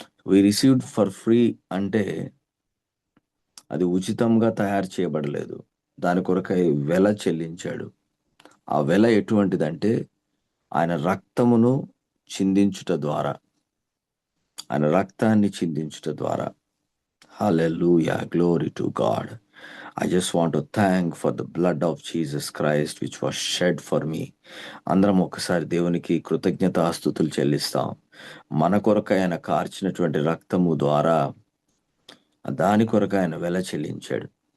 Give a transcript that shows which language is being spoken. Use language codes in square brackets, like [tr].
[en] we received for free [te] అంటే అది ఉచితంగా తయారు చేయబడలేదు, దాని కొరకై వెల చెల్లించాడు. ఆ వెల ఎటువంటిదంటే ఆయన రక్తమును చిందించుట ద్వారా, ఆయన రక్తాన్ని చిందించుట ద్వారా. [en] Hallelujah, glory to God. I just want to thank for the blood of Jesus Christ which was shed for me. [te] అందరం ఒకసారి దేవునికి కృతజ్ఞతాస్తుతులు చెల్లిస్తాం. మన కొరకు ఆయన కార్చినటువంటి రక్తము ద్వారా దాని కొరకు ఆయన వెల చెల్లించాడు.